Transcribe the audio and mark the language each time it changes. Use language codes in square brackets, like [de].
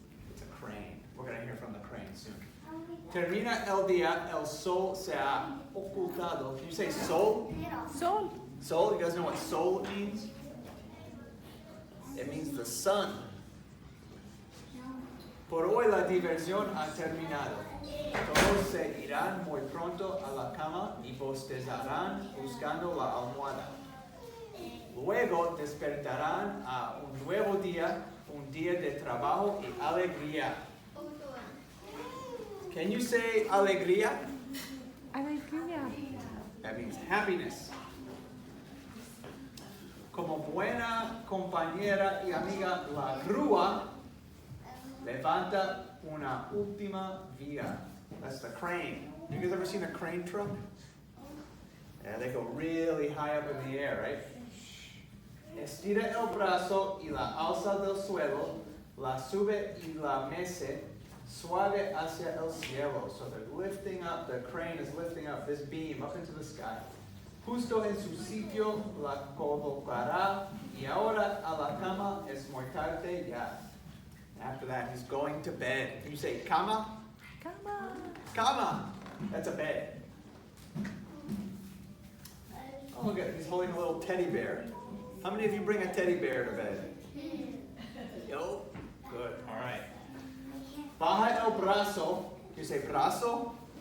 [en] It's a crane. We're going to hear from the crane soon. [es] Termina el día, el sol se ha ocultado. [en] Can you say sol? [es] Sol. [en] Sol, you guys know what sol means? It means the sun. [es] Por hoy la diversión ha terminado. Todos se irán muy pronto a la cama y bostezarán buscando la almohada. Luego despertarán a un nuevo día, un día de trabajo y alegría. [en] Can you say alegría? [es] Alegría. [en] That means happiness. [es] Como buena compañera y amiga, la grúa levanta una última vía. [en] That's the crane. You guys ever seen a crane truck? Yeah, they go really high up in the air, right? [es] Estira el brazo y la alza del suelo, la sube y la mece suave hacia el cielo. [en] So they're lifting up, the crane is lifting up this beam up into the sky. [es] Justo en su sitio la colocará y ahora a la cama es muy tarde ya. [en] After that, he's going to bed. Can you say cama? [es] Cama. [en] Cama. That's a bed. Oh, look at it. He's holding a little teddy bear. How many of you bring a teddy bear to bed? Yo. Good. All right. [es] Baja el brazo. [en] Can you say brazo?